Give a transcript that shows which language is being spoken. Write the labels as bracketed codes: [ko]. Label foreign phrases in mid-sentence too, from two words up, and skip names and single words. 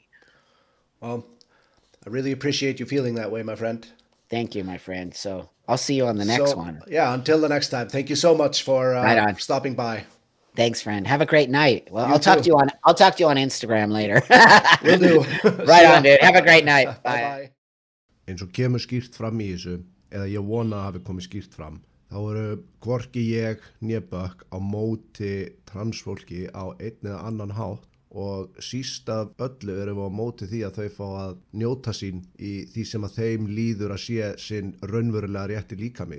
[en] Well, I really appreciate you feeling that way, my friend. Thank you, my friend. So I'll see you on the next one. Yeah, until the next time. Thank you so much for stopping by. Thanks, friend. Have a great night. Well, I'll talk to you on Instagram later. Will do. Right on, dude. Have a great night. Bye. Bye. [is] Eins og kemur skýrt fram í þessu, eða ég vona að hafi komið skýrt fram, þá eru hvorki ég né Bökk á móti transfólki á einn eða annan hátt, og síst af öllu erum við á móti því að þau fá að njóta sín í því sem að þeim líður að sé sinn raunverulega rétti líkami.